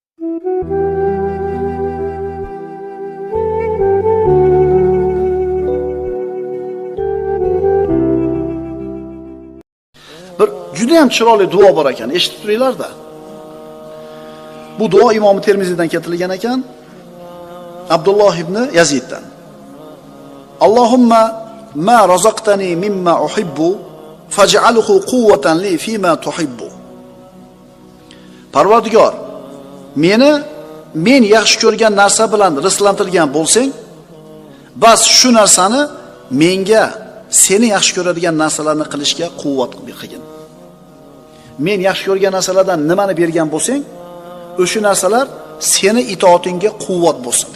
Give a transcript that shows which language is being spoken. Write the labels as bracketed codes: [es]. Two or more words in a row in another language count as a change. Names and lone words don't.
[uz] Bir juda ham chiroyli duo bor ekan, eshitib turinglar-da. Bu duo Imom Termiziydan keltirilgan ekan, Abdulloh ibn Yaziddan. [ar] اللهم ما رزقتني مما أحب فاجعله قوة لي فيما تحب. [uz] Parvardigor, men yaxshi ko'rgan narsa bilan rizqlantirgan bo'lsang, bas shu narsani menga seni yaxshi ko'radigan narsalarni qilishga quvvat qilgin. Men yaxshi ko'rgan narsalardan nimani bergan bo'lsang, o'sha narsalar seni itoatingga quvvat bo'lsin.